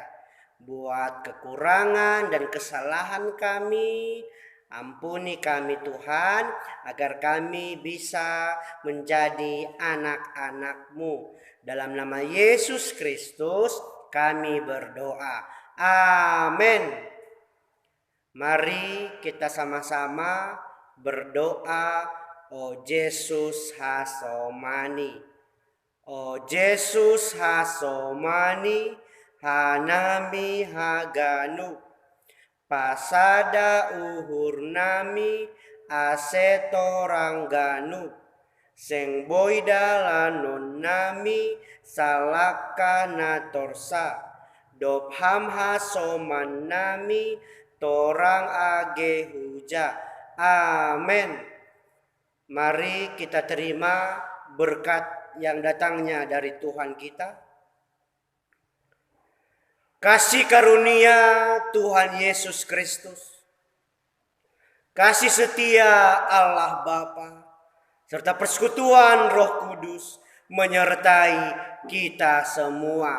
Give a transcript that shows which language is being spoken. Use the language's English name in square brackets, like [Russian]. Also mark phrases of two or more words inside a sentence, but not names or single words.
[Indonesian] Buat kekurangan dan kesalahan kami, ampuni kami Tuhan, agar kami bisa menjadi anak-anak-Mu. Dalam nama Yesus Kristus kami berdoa. Amin. Mari kita sama-sama berdoa. [Batak Simalungun] O Yesus hasomani, O Yesus hasomani, hanami haganu, pasada uhur nami ase torang ganu, seng boida lanon nami salaka na torsa, dop ham hasoman nami torang age huja. [Indonesian] Amin. Mari kita terima berkat yang datangnya dari Tuhan kita. Kasih karunia Tuhan Yesus Kristus, kasih setia Allah Bapa, serta persekutuan Roh Kudus menyertai kita semua.